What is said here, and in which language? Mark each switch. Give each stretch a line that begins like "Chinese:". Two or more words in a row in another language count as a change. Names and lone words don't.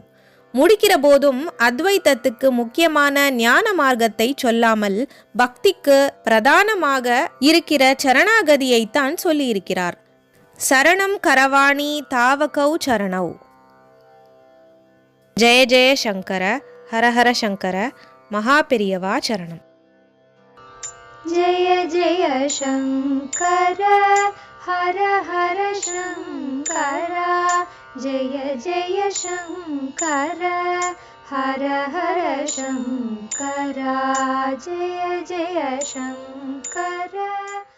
Tamil: முடிக்கிற போதும் அத்வைத்தத்துக்கு முக்கியமான ஞான மார்க்கத்தை சொல்லாமல் பக்திக்கு பிரதானமாக இருக்கிற சரணாகதியைத்தான் சொல்லியிருக்கிறார்.
Sanskrit: शरणं करवाणि तावकौ चरणौ. जय जय शङ्कर, हरहर शङ्कर, महापेरियवा शरणम्. जय जय शङ्कर हर हर शङ्कर, जय जय शङ्कर हर हर शङ्कर, जय जय शङ्कर.